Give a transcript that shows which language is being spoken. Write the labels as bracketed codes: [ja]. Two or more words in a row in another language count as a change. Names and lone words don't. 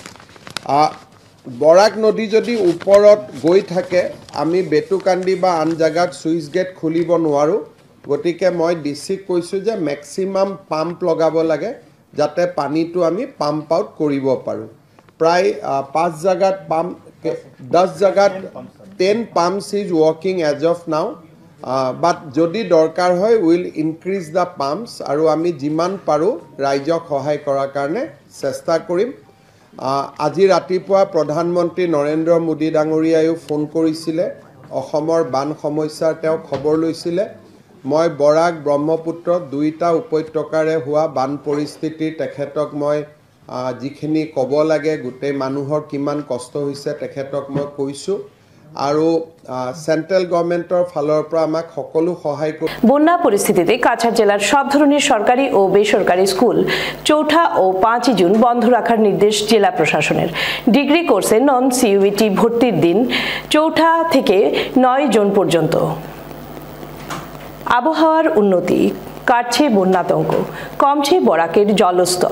[as] বৰাক নদী যদি ওপৰত গৈ থাকে, আমি বেটুকান্দি বা আন জেগাত চুইচ গেট খুলিব নোৱাৰোঁ, গতিকে মই ডিচিক কৈছোঁ যে মেক্সিমাম পাম্প লগাব লাগে, যাতে পানীটো আমি পাম্প আউট কৰিব পাৰোঁ। প্ৰায় 5 জেগাত পাম্প, 10 জেগাত [en] 10 pumps is working as of now. [as] But যদি দৰকাৰ হয় [en] will increase the pumps [as] আৰু আমি যিমান পাৰোঁ ৰাইজক সহায় কৰাৰ কাৰণে চেষ্টা কৰিম। আজি ৰাতিপুৱা প্ৰধানমন্ত্ৰী নৰেন্দ্ৰ মোদী ডাঙৰীয়ায়ো ফোন কৰিছিলে, অসমৰ বান সমস্যাৰ তেওঁ খবৰ লৈছিলে। মই বৰাক ব্ৰহ্মপুত্ৰ দুইটা উপত্যকাৰে হোৱা বান পৰিস্থিতিৰ তেখেতক মই যিখিনি ক'ব লাগে, গোটেই মানুহৰ কিমান কষ্ট হৈছে তেখেতক মই কৈছোঁ আৰু [en] central government [as] ফালৰ পৰা আমাক সকলো সহায় কৰি। [bn] বন্যা পরিস্থিতিতে কাছাড় জেলার সব ধরনের সরকারি ও বেসরকারি স্কুল 4 ও 5 জুন বন্ধ রাখার নির্দেশ জেলা প্রশাসনের। ডিগ্রি কোর্সে নন সিইউটি ভর্তির দিন 4 থেকে 9 জুন পর্যন্ত। আবহাওয়ার উন্নতি, কাটছে বন্যাতঙ্ক, কমছে বরাকের জলস্তর।